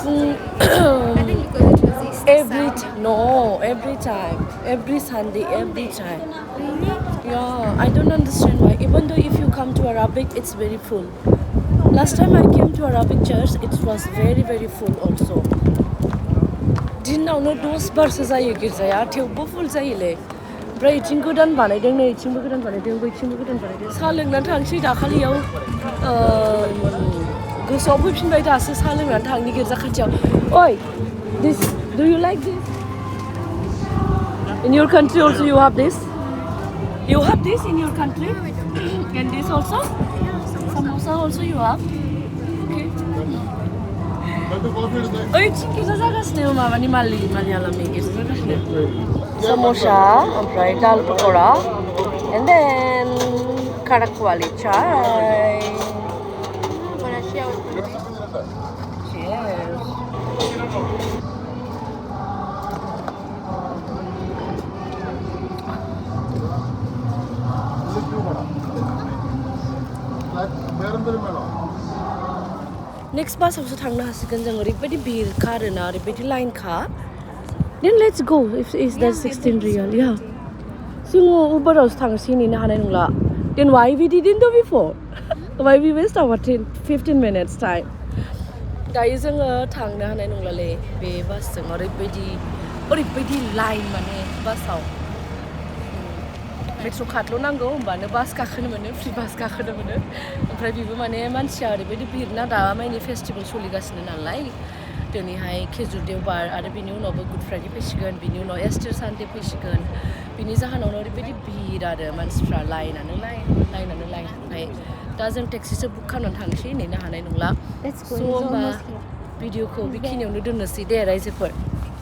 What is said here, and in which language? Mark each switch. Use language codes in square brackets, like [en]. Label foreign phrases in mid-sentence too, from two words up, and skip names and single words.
[en] I think because it was Easter Every time, every Sunday, every time. Really? Yeah, I don't understand why. Even though if you come to Arabic, it's very full. Last time I came to Arabic church, it was very, very full also. [brx] दिनावनो 10 बारसो जायो गिर्जाया थेवबो फुल जायोलै ओमफ्राय इथिं गोदान बानायदों नै इथिंबो गोदान बानायदों बैथिंबो गोदान बानायदों साहा लोंनानै थांसै दाखालियाव गोसोआव फैफिनबाय दासो साहा लोंनानै थांनि गिर्जा खाथियाव ओइ [en] this do you like this in your country also you have this in your country and this also samosa also you have okay [brx] ओइथिं गिर्जा जागासिनो माबानि मालयालमनि गिर्जा जागासिनो samosa ओमफ्राय दाल पक'रा [en] and then [hi] कड़कवाली चाय [en] Gonna share with you. cheers next [brx] बासावसो थांनो हासिगोन जों ओरैबायदि भिरखा आरोना ओरैबायदि लाइनखा [en] then let's go if that 16 real yeah [brx] जोङो उबरावसो थांसै नेनो हानाय नंला [en] then why we didn't do before why we waste our 15 minutes time [brx] दायो जोङो थांनो हानाय नंलालै बे बासजों ओरैबायदि लाइन माने बासाव [en] metro card' [brx] नांगौ होमबानो बास गाखोनो मोनो [en] free bus [brx] गाखोनो मोनो ओमफ्राय बेबो माने मानसिया ओरैबायदि भिरना दा माने फेस्टिभेल सोलिगासिनो नालाय दिनैहाय खेजुर देवबार आरो बिनि उनावबो गुड फ्राइडे फैसिगोन बिनि उनाव एस्टार सानडे फैसिगोन बिनि जाहोनावनो ओरैबायदि भिर आरो मानसिफ्रा लाइनानो लाइन ओमफ्राय दा जों [en] taxi book [brx] खालामनानै थांसै नेनो हानाय नंला स' होमबा भिडिअखौ बेखिनियावनो दोननोसै दे रायजोफोर